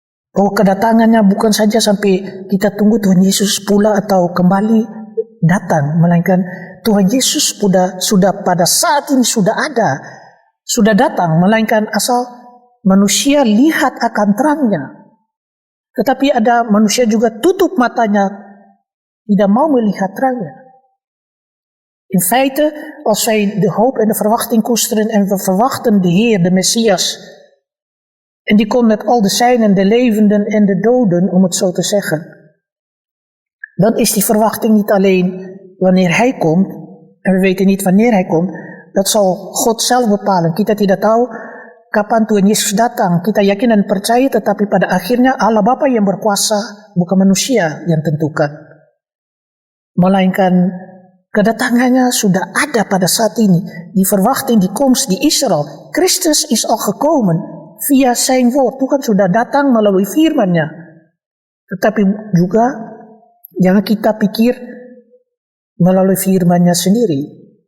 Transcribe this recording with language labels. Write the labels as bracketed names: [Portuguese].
[Indonesian] Bahwa kedatangannya bukan saja sampai kita tunggu Tuhan Yesus pula atau kembali datang, melainkan Tuhan Yesus sudah pada saat ini sudah datang, melainkan asal manusia lihat akan terangnya. Tetapi ada manusia juga tutup matanya, tidak mau melihat terangnya. [Dutch] In feite, als wij de hoop en de verwachting koesteren en we verwachten de Heer, de Messias, en die komt met al de zijnen, de levenden en de doden, om het zo te zeggen, dan is die verwachting niet alleen wanneer Hij komt, en we weten niet wanneer Hij komt, dat zal God zelf bepalen. [Indonesian] Kita tidak tahu kapan Tuhan Yesus datang. Kita yakin dan percaya, tetapi pada akhirnya Allah Bapa yang berkuasa, bukan manusia yang tentukan. Melainkan kedatangannya sudah ada pada saat ini. [Dutch] Die verwachting, die komst, die Israël. Christus is al gekomen via zijn woord. [Indonesian] Tuhan sudah datang melalui firman-Nya. Tetapi juga jangan kita pikir melalui firman-Nya sendiri.